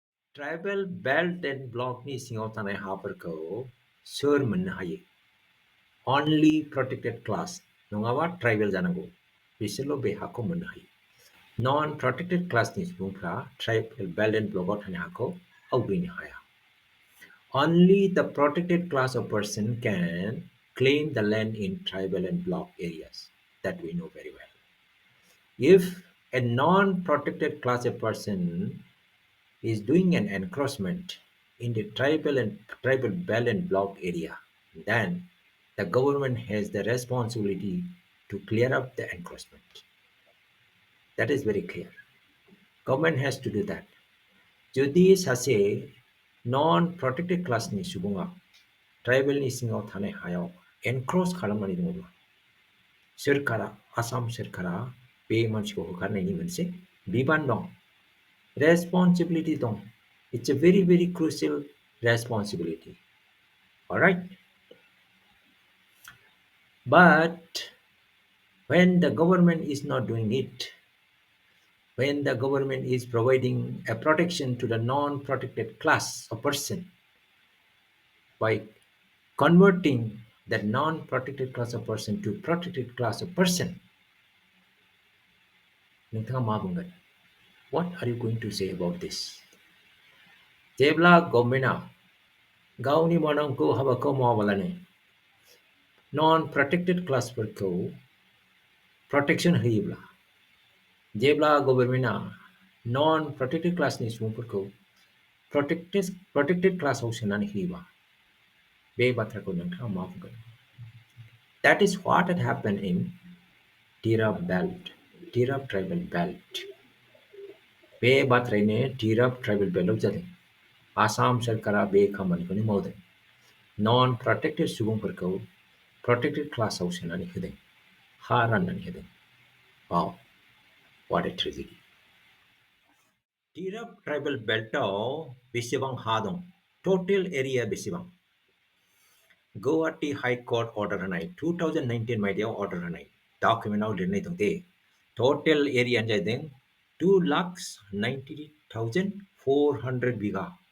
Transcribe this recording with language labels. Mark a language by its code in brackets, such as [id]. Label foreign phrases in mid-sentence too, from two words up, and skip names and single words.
[en] tribal belt and blockni [brx] सिङाव थानाय हाफोरखौ सोर मोननो हायो? [en] only protected class [brx] नङाबा ट्राइबेल जानांगौ बिसोरल' बे हाखौ मोननो हायो। [en] non protected classni [brx] सुबुंफ्रा [en] tribal belt and blockao [brx] थानाय हाखौ आवग्रिनो हाया। [en] Only the protected class of person can claim the land in tribal and block areas that we know very well. If a non-protected class of person is doing an encroachment in the tribal belt and block area, then the government has the responsibility to clear up the encroachment. That is very clear. Government has to do that. जुदि सासे non-protected classनि सुबुङा ट्राइबेलनि सिङाव थानाय हायाव एनक्रच खालामनानै दङब्ला सोरखारा आसाम सोरखारा बे मानसिखौ होखारनायनि मोनसे बिबान दं, [brx] responsibility dong. [en] It's a very, very crucial responsibility. All right. But when the government is not doing it, when the government is providing a protection to the non-protected class of person by converting that non-protected class of person to protected class of person, [brx] नोंथाङा मा बुंगोन? [en] What are you going to say about this? [brx] जेब्ला गभर्नमेन्टआ गावनि मावनांगौ हाबाखौ मावाबालानो [en] non protected classforkhou [brx] प्रोटेक्शन होयोब्ला, जेब्ला गभर्नमेन्टआ [en] non protected classni [brx] सुबुंफोरखौ [en] protected classao [brx] सोनानै होयोबा बे बाथ्राखौ नोंथाङा मा बुंगोन? [en] That is what had happened in Tirap Belt, Tirap Tribal Belt. [brx] बे बाथ्रायैनो Tirap Tribal Beltआव जादों। आसाम सरकारा बे खामानिखौनो मावदों। [en] non protected [brx] सुबुंफोरखौ [en] protected classao [brx] सोनानै होदों, हा राननानै होदों। वाव, [en] what a tragedy. [brx] Tirap Tribal Beltआव बेसेबां हा दं? [en] total area [brx] बेसेबां? गुवाहाटी हाई कोर्ट अर्डार होनाय 2019 मायथाइयाव अर्डार होनाय डकुमेन्टआव लिरनाय दं दे [en] total areano [brx] जादों 2,90,400 बिघा।